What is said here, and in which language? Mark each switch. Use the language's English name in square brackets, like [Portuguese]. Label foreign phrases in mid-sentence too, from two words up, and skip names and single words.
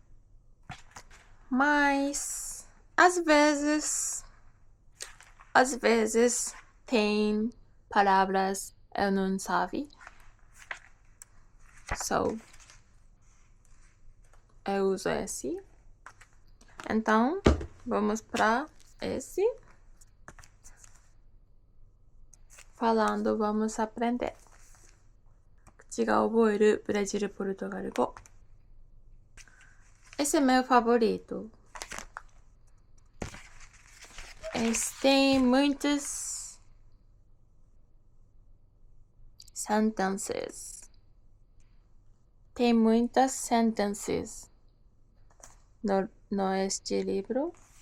[Portuguese] Mas às vezes tem palavras eu não sabe. So, eu uso esse. Então, vamos para esse. Falando, vamos aprender. [Japanese] 口が覚えるブラジル、ポルトガル語。 [Portuguese] Esse é meu favorito. Tem muitas sentences. Tem muitas sentences no este livro.